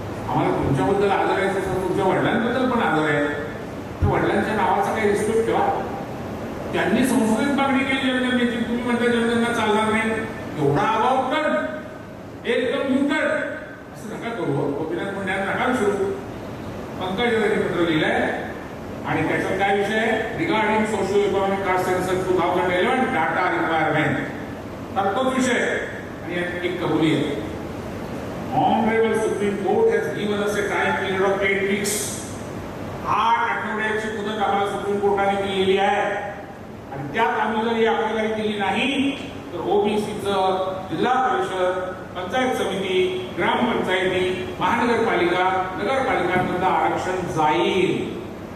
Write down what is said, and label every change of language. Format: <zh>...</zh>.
<mr>आम्हाला तुमच्याबद्दल आदर आहे तसं तुमच्या वडिलांबद्दल पण आदर आहे. तर वडिलांच्या नावाचा काही रिस्पेक्ट ठेवा. त्यांनी संसदेत मागणी केली जनगणनेची, तुम्ही म्हणता जनगणना चालणार नाही. एवढा अभाव कर, एकदम युटर असं नका करू. गोपीनाथ मुंडे नका विसरू. पंकजाताईंनी पत्र लिहिलंय आणि त्याचा काय विषय आहे?</mr> <en>Regarding socio economic caste census 2011 data requirement.</en> <mr>तर तोच विषय आणि एक कबुली आहे.</mr> <en>Honorable Supreme Court has given us a time period of 8 weeks.</en> <mr>8 आठवड्याची मुदत आम्हाला सुप्रीम कोर्टाने दिलेली आहे आणि त्यात आम्ही जर ही आकडेवारी दिली नाही तर ओबीसीचं जिल्हा परिषद, पंचायत समिती, ग्रामपंचायती, महानगरपालिका, नगरपालिकांमधलं आरक्षण जाईल.</mr>